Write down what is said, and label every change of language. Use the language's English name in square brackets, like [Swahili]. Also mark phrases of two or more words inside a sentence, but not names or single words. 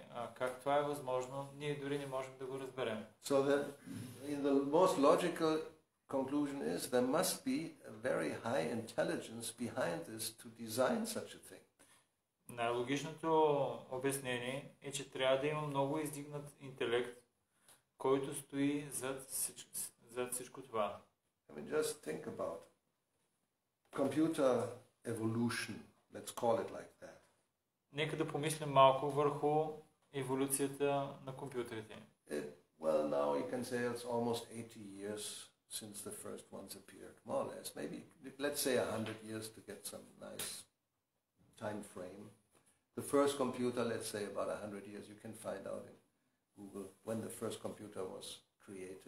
[Bulgarian] Как това е възможно, ние дори не можем да го разберем. [English] So the most logical conclusion is there must be a very high intelligence behind this to design such a thing. [Bulgarian] Най-логичното обяснение е, че трябва да има много издигнат интелект, който стои зад всичко това. [English] I mean, just think about computer evolution, let's call it like that. [Bulgarian] Нека да помислим малко върху еволюцията на компютрите. [English] Well, now you can say it's almost 80 years since the first ones appeared, more or less. Maybe, let's say 100 years to get some nice time frame. The first computer, let's say about 100 years, you can find out in Google when the first computer was created.